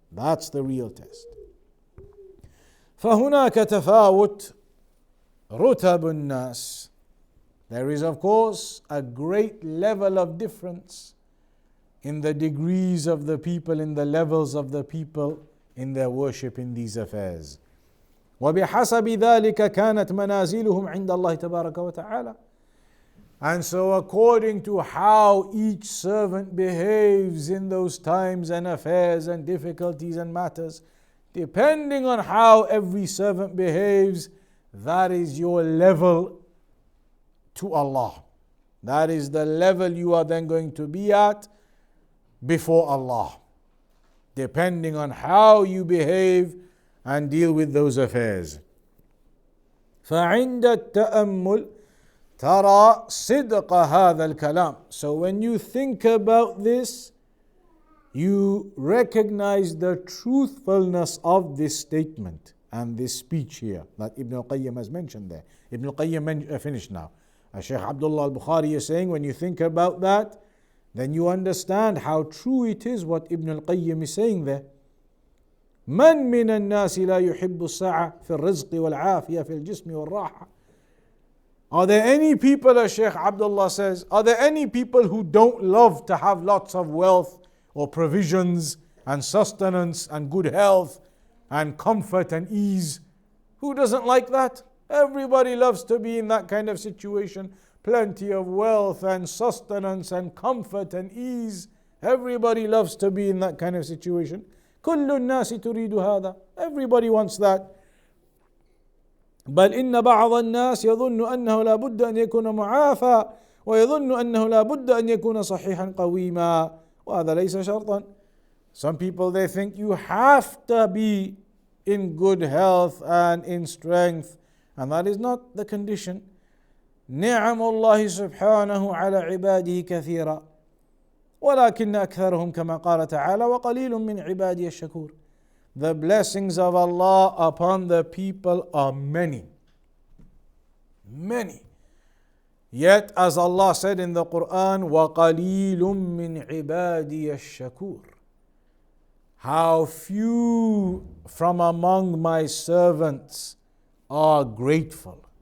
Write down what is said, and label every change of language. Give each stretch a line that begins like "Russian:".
English: That's the real test.
Arabic: فهناك تفاوت رتب الناس.
English: There is, of course, a great level of difference in the degrees of the people, in the levels of the people in their worship in these affairs.
Arabic: وبحسب ذلك كانت منازلهم عند الله تبارك وتعالى.
English: And so according to how each servant behaves in those times and affairs and difficulties and matters, depending on how every servant behaves, that is your level to Allah. That is the level you are then going to be at before Allah, depending on how you behave and deal with those affairs.
Arabic: فعند التأمل ترى صدق هذا الكلام.
English: So when you think about this, you recognize the truthfulness of this statement and this speech here that Ibn al-Qayyim has mentioned there. Ibn al-Qayyim finished now. Shaykh Abdullah al-Bukhari is saying, when you think about that, then you understand how true it is what Ibn al-Qayyim is saying there.
Arabic: من من الناس لا يحب السعة في الرزق والعافية في الجسم والراحة.
English: Are there any people, as Shaykh Abdullah says, are there any people who don't love to have lots of wealth or provisions and sustenance and good health and comfort and ease? Who doesn't like that? Everybody loves to be in that kind of situation. Plenty of wealth and sustenance and comfort and ease. Everybody loves to be in that kind of situation.
Arabic: كل الناس تريد هذا.
English: Everybody wants that.
Arabic: بل إن بعض الناس يظن أنه لا بد أن يكون معافى ويظن أنه لا بد أن يكون صحيحا قويما وهذا ليس شرطا.
English: Some people, they think you have to be in good health and in strength, and that is not the condition.
Arabic: نعم الله سبحانه على عباده كثيرا ولكن أكثرهم كما قال تعالى وقليل من عبادي الشكور.
English: The blessings of Allah upon the people are many. Many. Yet as Allah said in the Quran,
Arabic: وَقَلِيلٌ مِّنْ عِبَادِيَ الشَّكُورِ.
English: How few from among my servants are grateful.